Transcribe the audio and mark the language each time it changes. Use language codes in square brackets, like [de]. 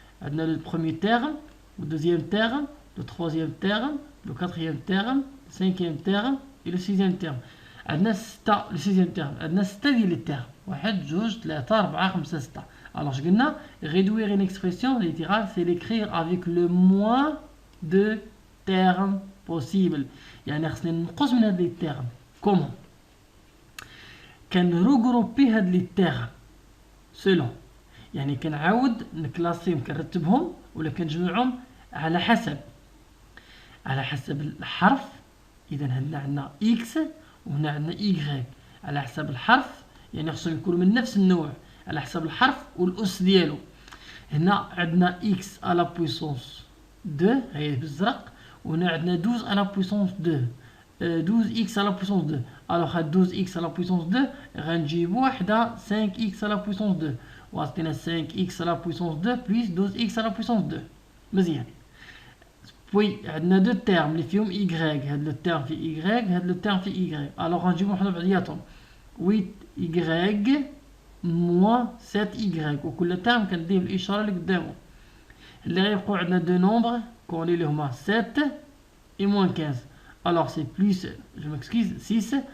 [fr] On a le premier terme, le deuxième terme, le troisième terme, le quatrième terme, le cinquième terme et le sixième terme. On a le sixième terme. On a 6 [ar] ديال [fr] les termes. 1 2 3 4 5 6. Alors, je vais réduire une expression littérale, c'est l'écrire avec le moins de termes possible. [ar] يعني خصني ننقص من هاد لي termes. [fr] Comment? [ar] كنروغروبي هاد لي termes selon. يعني كنعاود نكلاسيهم كنرتبهم ولا كنجمعهم على حسب الحرف. إذا هنا عندنا x وهنا عندنا y. على حسب الحرف يعني خصهم يكونوا من نفس النوع. على حسب الحرف والأس ديالو. هنا عندنا [fr] x à la puissance 2 [ar] هي بالزرق، وهنا عندنا [fr] 12 à la puissance 2 12x à la puissance 2. alors هاد 12x à la puissance 2 [ar] غنجيبو وحده [fr] 5x à la puissance 2 [ar] وعطينا [fr] 5x à la puissance 2 plus 12x à la puissance 2. [ar] مزيان. بوي عندنا دو تيرم اللي فيهم y. هاد لو تيرم في y هاد لو تيرم في y. alors غنجيبو حنا بعضياتهم [fr] 8y moins 7y [ar] وكل ترم كنديه بالإشارة اللي قدامه. اللي غيبقاو عندنا دو نومبر كوني اللي هما [fr] 7 et moins 15. alors c'est plus, je m'excuse, 6.